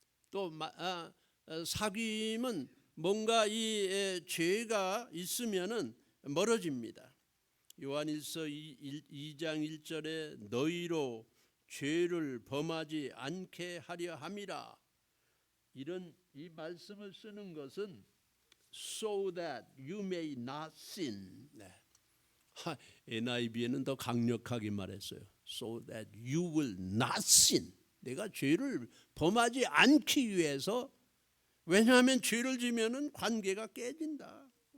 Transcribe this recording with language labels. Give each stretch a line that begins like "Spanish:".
Korean: 또 사귐은 뭔가 이 죄가 있으면은 멀어집니다. 요한일서 2장 1절에 너희로 죄를 범하지 않게 하려 함이라. 이런 이 말씀을 쓰는 것은
English: so that you may not sin.
Korean: NIV에는 더 강력하게 말했어요.
English: So that you will not sin.
Korean: 내가 죄를 범하지 않기 위해서. 왜냐하면 죄를 지면은 관계가 깨진다.